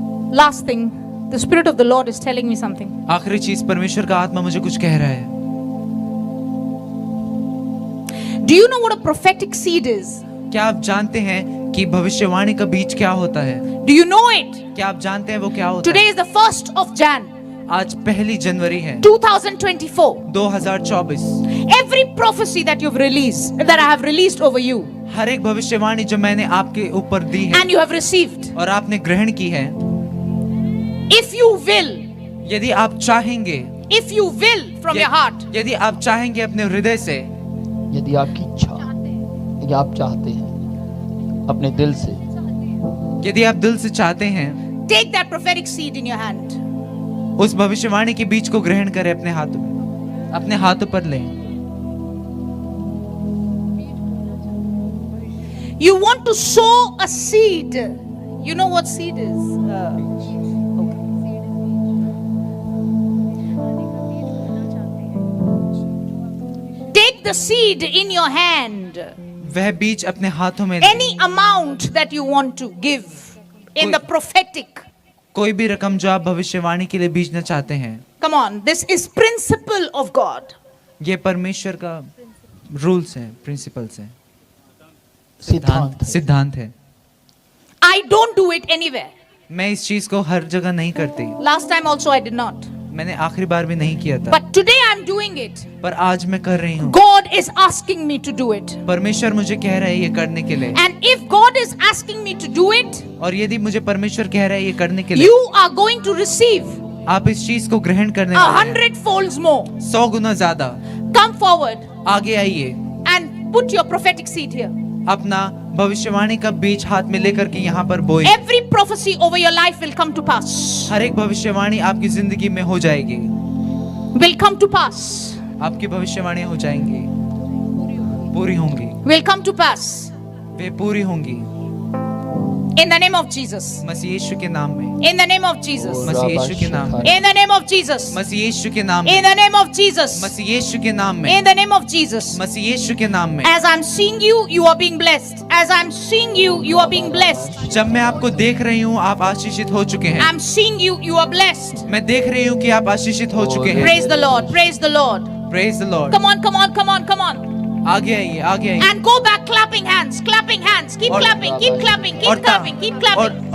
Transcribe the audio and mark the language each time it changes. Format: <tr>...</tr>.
<en>Last thing, the Spirit of the Lord is telling me something.</en> <hi>आखिरी चीज, परमेश्वर का आत्मा मुझे कुछ कह रहा है।</hi> <en>Do you know what a prophetic seed is?</en> <hi>क्या आप जानते हैं कि भविष्यवाणी का बीज क्या होता है?</hi> <en>Do you know it?</en> <hi>क्या आप जानते हैं वो क्या होता</hi> <en>Today</en> <hi>है?</hi> <en>is the 1st of Jan,</en> <hi>आज 1 जनवरी है</hi> <en>2024.</en> <hi>2024।</hi> <en>Every prophecy that you've released, that I have released over you,</en> <hi>हर एक भविष्यवाणी जो मैंने आपके ऊपर दी है</hi> <en>and you have received,</en> <hi>और आपने ग्रहण की है,</hi> <en>if you will,</en> <hi>यदि आप चाहेंगे,</hi> <en>if you will from your heart,</en> <hi>यदि आप चाहेंगे अपने हृदय से, यदि आपकी इच्छा, यदि आप चाहते हैं अपने दिल से, यदि आप दिल से चाहते हैं,</hi> <en>take that prophetic seed in your hand.</en> <hi>उस भविष्यवाणी के बीज को ग्रहण करें अपने हाथों में, अपने हाथों पर लें।</hi> <en>You want to sow a seed. You know what seed is? Take the seed in your hand.</en> <hi>वह बीज अपने हाथों में लें।</hi> <en>Any amount that you want to give in the prophetic.</en> <hi>कोई भी रकम जो आप भविष्यवाणी के लिए बीजना चाहते हैं।</hi> <en>Come on, this is principle of God.</en> <hi>ये परमेश्वर का रूल्स है, प्रिंसिपल्स है, सिद्धांत है। सिद्धांत है।</hi> <en>I don't do it anywhere.</en> <hi>मैं इस चीज को हर जगह नहीं करती,</hi> <en>Last time also I did not.</en> <hi>मैंने आखिरी बार भी नहीं किया था,</hi> <en>But today I'm doing it.</en> <hi>पर आज मैं कर रही हूँ।</hi> <en>God is asking me to do it.</en> <hi>परमेश्वर मुझे कह रहा है ये करने के लिए,</hi> <en>And if God is asking me to do it,</en> <hi>और यदि मुझे परमेश्वर कह रहा है ये करने के लिए,</hi> <en>you are going to receive</en> <hi>आप इस चीज को ग्रहण करने</hi> <en>a</en> <hi>वाले हैं।</hi> <en>100-folds more.</en> <hi>100 गुना ज्यादा।</hi> <en>Come forward</en> <hi>आगे आइए,</hi> <en>and put your prophetic seed here.</en> <hi>अपना भविष्यवाणी का बीज हाथ में लेकर के यहाँ पर बोए।</hi> <en>Every prophecy over your life will come to pass.</en> <hi>हर एक भविष्यवाणी आपकी जिंदगी में हो जाएगी,</hi> <en>Will come to pass.</en> <hi>आपकी भविष्यवाणी हो जाएंगी, पूरी होंगी,</hi> <en>Will come to pass.</en> <hi>वे पूरी होंगी</hi> <en>In the name of Jesus.</en> <hi>मसीह यीशु के नाम में,</hi> <en>In the name of Jesus.</en> <hi>मसीह यीशु के नाम में,</hi> <en>In the name of Jesus.</en> <hi>मसीह यीशु के नाम</hi> <en>In</en> <hi>में,</hi> <en>the name of Jesus.</en> <hi>मसीह यीशु के नाम में,</hi> <en>In the name of Jesus.</en> <hi>मसीह यीशु के नाम में।</hi> <en>As I'm seeing you, you are being blessed. As I'm seeing you, you are being blessed.</en> <hi>जब मैं आपको देख रही हूँ आप आशीषित हो चुके हैं।</hi> <en>I'm seeing you, you are blessed.</en> <hi>मैं देख रही हूँ कि आप आशीषित हो चुके हैं।</hi> <en>Praise the Lord. Praise the Lord. Praise the Lord। Come on, come on, come on, come on.</en> <hi>आगे आइए, आगे आइए।</hi> <en>And go back clapping hands, clapping hands. Keep</en> <hi>और-</hi> <en>clapping, keep clapping,</en> <hi>और</hi> <en>keep clapping, keep clapping.</en>